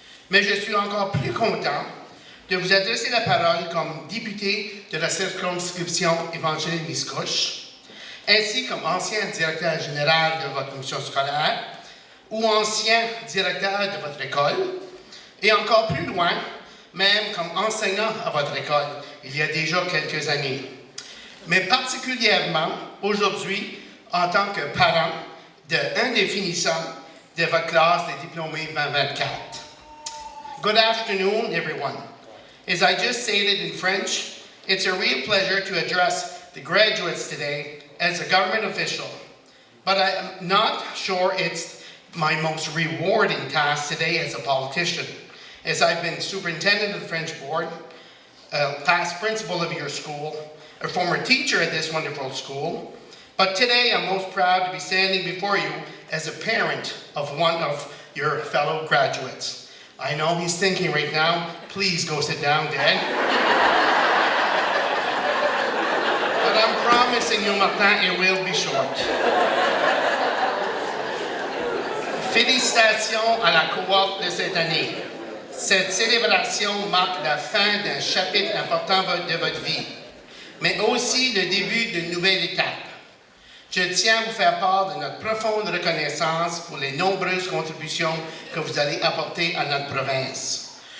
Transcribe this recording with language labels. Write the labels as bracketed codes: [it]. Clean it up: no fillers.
[fr] Mais je suis encore plus content de vous adresser la parole comme député de la circonscription Évangeline-Miscouche, ainsi comme ancien directeur général de votre commission scolaire ou ancien directeur de votre école, et encore plus loin, même comme enseignant à votre école, il y a déjà quelques années. Mais particulièrement aujourd'hui, en tant que parent d'un des finissants de votre classe des diplômés 2024. [en] Good afternoon, everyone. As I just stated in French, it's a real pleasure to address the graduates today as a government official. But I am not sure it's my most rewarding task today as a politician, as I've been superintendent of the French board, a past principal of your school, a former teacher at this wonderful school, but today I'm most proud to be standing before you as a parent of one of your fellow graduates. I know he's thinking right now, please go sit down, Dad. But I'm promising you, Martin, it will be short. [fr] Félicitations à la cohorte de cette année. Cette célébration marque la fin d'un chapitre important de votre vie, mais aussi le début d'une nouvelle étape. Je tiens à vous faire part de notre profonde reconnaissance pour les nombreuses contributions que vous allez apporter à notre province.